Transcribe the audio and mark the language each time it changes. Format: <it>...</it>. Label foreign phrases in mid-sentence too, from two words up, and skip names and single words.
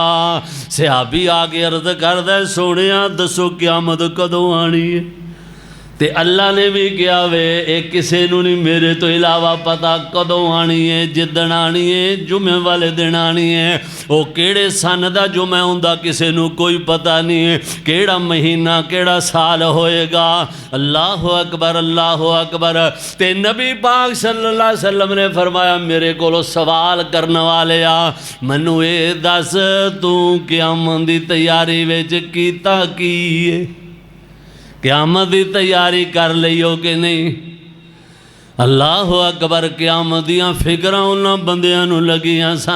<pa>صحابی آکے عرض کردا سونیا دسو قیامت کدوں آنی ہے تے اللہ نے بھی کہا وے یہ کسی نوں نہیں میرے تو علاوہ پتا کدوں آنی ہے، جدن آنی ہے، جمعے والے دن آنی ہے. وہ کیڑے سن دا جمعہ ہندا کسی نوں کوئی پتا نہیں ہے، کیڑا مہینہ کیڑا سال ہوئےگا.</pa> <ar>الله أكبر الله أكبر.</ar> <pa>تے نبی پاک</pa> <ar>صلى الله عليه وسلم</ar> <pa>نے فرمایا میرے کولوں سوال کرنے والے آ مینوں یہ دس تو قیامت دی تیاری وچ کیتا کی ہے، قیامت کی تیاری کر لی ہو کہ نہیں.</pa> <ar>الله أكبر.</ar> <pa>قیامت دیاں فکراں انہاں بندیاں نوں لگیاں سن.</pa>